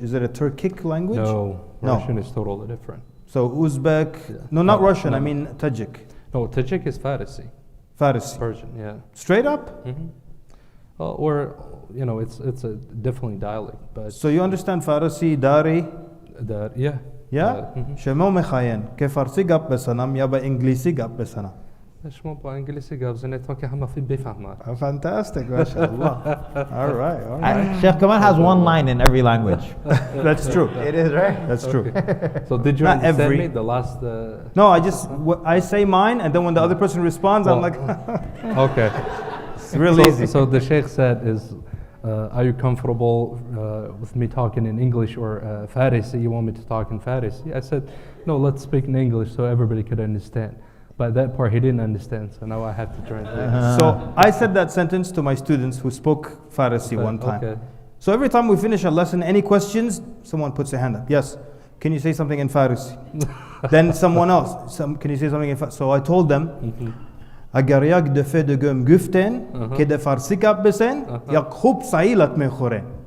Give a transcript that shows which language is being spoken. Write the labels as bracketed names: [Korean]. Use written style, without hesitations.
[English] Is it a Turkic language? No, No. Russian is totally different. So Uzbek, Yeah. no, not No, Russian, no. I mean Tajik. No, Tajik is Farsi, Farsi. Persian, yeah. Straight up? Mm-hmm. Or, you know, it's a definitely dialect, but So you understand Farsi, Dari? yeah. Yeah? Mhm. [Persian] شما میخواین که فارسی گپ بزنم یا به انگلیسی گپ بزنم؟ شما با انگلیسی گپ زنید تا که همه بفهمن. [English] Fantastic, mashallah. All right, all right. Sheikh Kamal has one line in every language. That's true. It is, right? That's true. So did you Not understand every- me? The last. No, I say mine, and then when the other person responds, I'm Well, like, Okay. it's real so, easy. So the sheikh said is, are you comfortable with me talking in English or Farsi? You want me to talk in Farsi? I said, no, let's speak in English so everybody could understand. But that part he didn't understand, so now I have to translate. So I said that sentence to my students who spoke Farsi one time. Okay. So every time we finish a lesson, any questions? Someone puts their hand up. Yes. Can you say something in Farsi? Then someone else. Can you say something in Farsi? So I told them, [Persian] اگر یک دفعه دیگه گفتن که در فارسی گپ بزن یک خوب سعیلت میخوره.